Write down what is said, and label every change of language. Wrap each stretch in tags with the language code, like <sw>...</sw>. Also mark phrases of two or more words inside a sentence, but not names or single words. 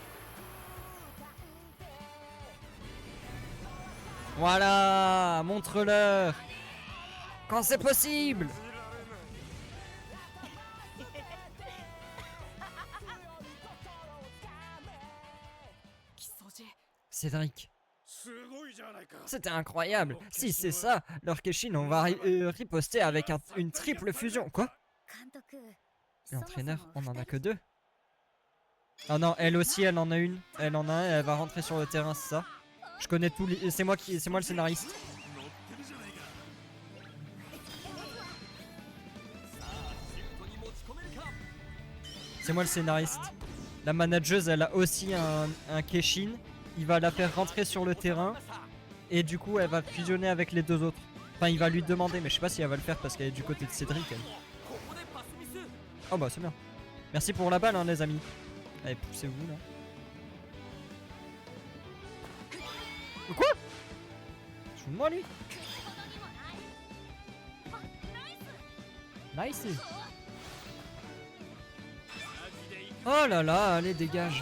<fr>Voilà, montre-leur. Quand c'est possible. Cédric,</fr> <ja>すごいじゃないか</ja> <fr>c'était incroyable. Si c'est ça, leur Keshin, on va riposter avec une triple fusion. Quoi?</fr> <ja>監督。</ja> <fr>L'entraîneur, on en a que 2. Ah non, elle aussi, elle en a une. Elle en a un, elle va rentrer sur le terrain, c'est ça. Je connais tous les... C'est moi le scénariste. C'est moi le scénariste. La manageuse, elle a aussi un Keshin. Il va la faire rentrer sur le terrain. Et du coup, elle va fusionner avec les deux autres. Enfin, il va lui demander, mais je sais pas si elle va le faire parce qu'elle est du côté de Cédric. Elle.</fr> <ja>ここでパスミス</ja> <fr>Oh bah c'est bien. Merci pour la balle, hein, les amis. Allez, poussez-vous là. Quoi? Je fous de moi lui. Nice. Oh là là, allez dégage.</fr>